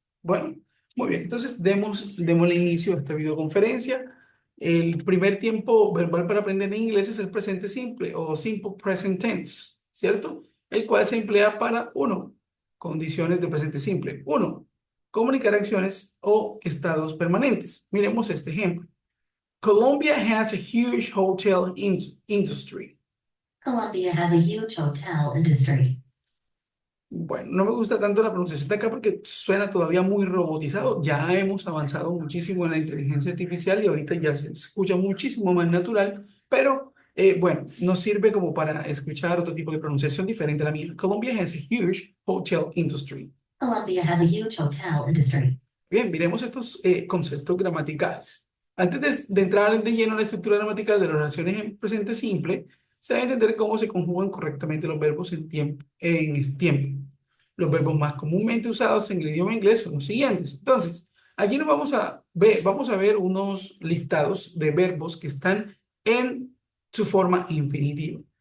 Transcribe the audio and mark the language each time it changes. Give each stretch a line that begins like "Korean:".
Spanish: Bueno, muy bien, entonces demos el inicio a esta videoconferencia. El primer tiempo verbal para aprender en inglés es el presente simple o simple present tense, ¿cierto? El cual se emplea para, uno, condiciones de presente simple. Uno, comunicar acciones o estados permanentes. Miremos este ejemplo.
English: Colombia has a huge hotel industry. Colombia has a huge hotel industry.
Spanish: Bueno, no me gusta tanto la pronunciación de acá porque suena todavía muy robotizado. Ya hemos avanzado muchísimo en la inteligencia artificial y ahorita ya se escucha muchísimo más natural, pero bueno, nos sirve como para escuchar otro tipo de pronunciación diferente a la mía.
English: Colombia has a huge hotel industry. Colombia has a huge hotel industry.
Spanish: Bien, miremos estos conceptos gramaticales. Antes de entrar de lleno en la estructura gramatical de las oraciones en presente simple, se debe entender cómo se conjugan correctamente los verbos en tiempo, en este tiempo. Los verbos más comúnmente usados en el idioma inglés son los siguientes. Entonces, aquí nos vamos a ver unos listados de verbos que están en su forma infinitiva.